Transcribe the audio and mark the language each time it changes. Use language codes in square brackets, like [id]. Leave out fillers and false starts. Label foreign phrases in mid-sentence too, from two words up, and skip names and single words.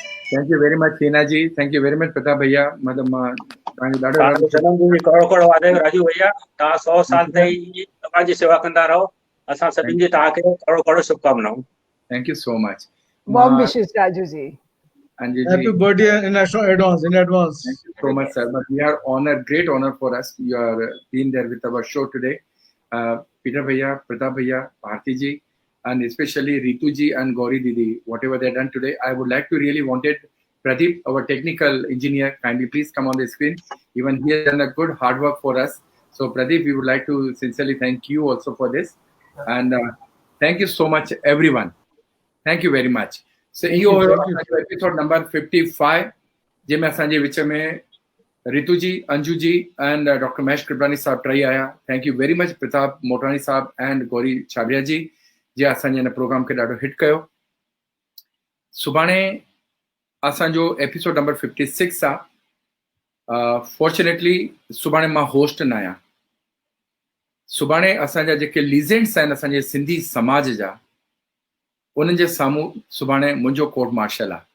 [en] thank you very much हीना जी, thank you very much प्रताप भैया। [sd] मतलब मां तव्हांजो ॾाढो तव्हांजो जनमु ॾींहुं करोड़ करोड़ वाधायूं राजू भैया। तव्हां 100 साल ताईं तव्हांजी सेवा कंदा रहो। असां सभिनि जी तव्हांखे करोड़ करोड़ शुभकामनाऊं। [en] thank you so much. Warm wishes, Raju ji. अंजू जी, Happy birthday in advance. thank you so much, sir. But we are honored, great honor for us. You are being there with our show today. Peter Bhaiya, Pratap Bhaiya, Bharti ji, and especially Ritu ji and Gauri Didi, whatever they done today. I would like to really wanted Pradeep, our technical engineer, kindly please come on the screen. Even he has done a good hard work for us. So Pradeep, we would like to sincerely thank you also for this. And thank you so much, everyone. Thank you very much. So you episode number 55 [sd] जंहिंमें असांजे विच में रितु जी, अंजू जी [en] and Doctor [sd] महेश कृपलानी साहब टई आया। [en] thank you very much [sd] प्रताप मोटवानी साहब एंड गौरी छाबरिया जी जे असांजे हिन प्रोग्राम खे ॾाढो हिट कयो। सुभाणे असांजो [en] episode number [sd] 56 आहे। फॉर्चुनेटली सुभाणे मां होस्ट न आहियां। सुभाणे असांजा जेके लीजेंड्स आहिनि असांजे सिंधी समाज जा, उन्हनि जे साम्हूं सुभाणे मुंहिंजो [en] court martial [sd] आहे।